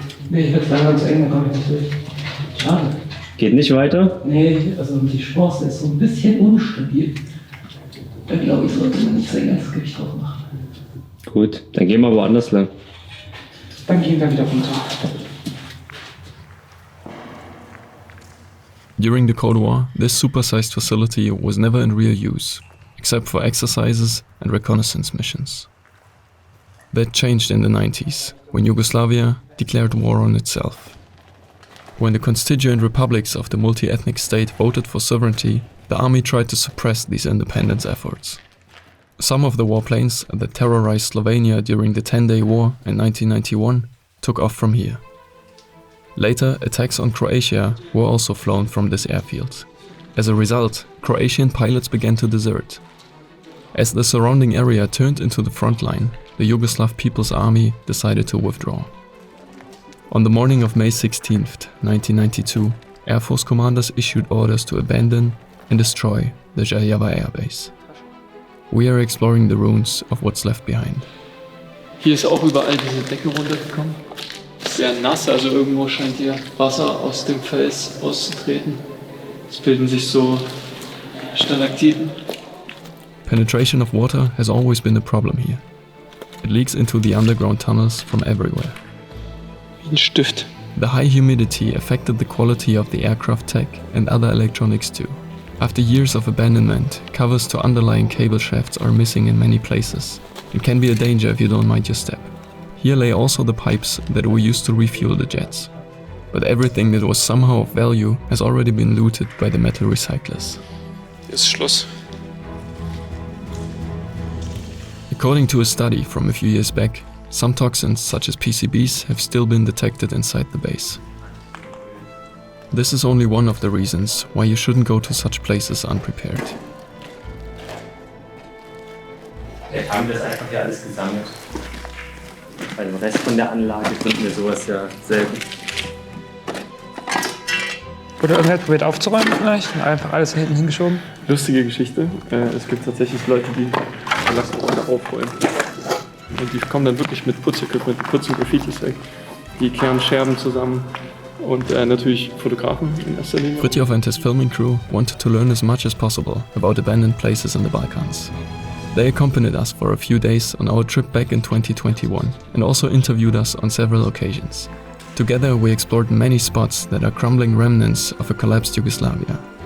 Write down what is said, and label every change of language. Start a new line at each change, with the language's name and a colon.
German: Nee, ich würde langsam zu eng, dann komme ich nicht durch. Schade. Geht nicht weiter? Nee, also die Sprosse ist so ein bisschen unstabil. Da glaube ich, sollte man nicht sein ganzes Gewicht drauf machen. Gut, dann gehen wir woanders lang. Dann gehen wir wieder runter.
English: During the Cold War, this supersized facility was never in real use, except for exercises and reconnaissance missions. That changed in the 90s, when Yugoslavia declared war on itself. When the constituent republics of the multi-ethnic state voted for sovereignty, the army tried to suppress these independence efforts. Some of the warplanes that terrorized Slovenia during the 10-day war in 1991 took off from here. Later, attacks on Croatia were also flown from this airfield. As a result, Croatian pilots began to desert. As the surrounding area turned into the front line, the Yugoslav People's Army decided to withdraw. On the morning of May 16, 1992, Air Force commanders issued orders to abandon and destroy the Željava airbase. We are exploring the ruins of what's left behind.
German: Hier ist auch überall diese Decke runtergekommen. Sehr nass, also irgendwo scheint hier Wasser aus dem Fels auszutreten. Es bilden sich so Stalaktiten.
English: Penetration of water has always been a problem here. It leaks into the underground tunnels from everywhere.
German: Wie ein Stift.
English: The high humidity affected the quality of the aircraft tech and other electronics too. After years of abandonment, covers to underlying cable shafts are missing in many places. It can be a danger if you don't mind your step. Here lay also the pipes that were used to refuel the jets. But everything that was somehow of value has already been looted by the metal recyclers.
German: Hier ist Schluss.
English: According to a study from a few years back, some toxins such as PCBs have still been detected inside the base. This is only one of the reasons why you shouldn't go to such places unprepared.
German: Vielleicht haben wir das einfach hier alles gesammelt. Bei dem Rest von der Anlage finden wir sowas ja selten. Wurde irgendwer probiert aufzuräumen vielleicht? Und einfach alles hinten hingeschoben? Lustige Geschichte. Es gibt tatsächlich Leute, die lassen Orte aufräumen. Und die kommen dann wirklich mit Putzequipment, putzen Graffitis weg. Die kehren Scherben zusammen. Und natürlich Fotografen in erster Linie.
English: Fritjof and his filming crew wanted to learn as much as possible about abandoned places in the Balkans. They accompanied us for a few days on our trip back in 2021 and also interviewed us on several occasions. Together we explored many spots that are crumbling remnants of a collapsed Yugoslavia.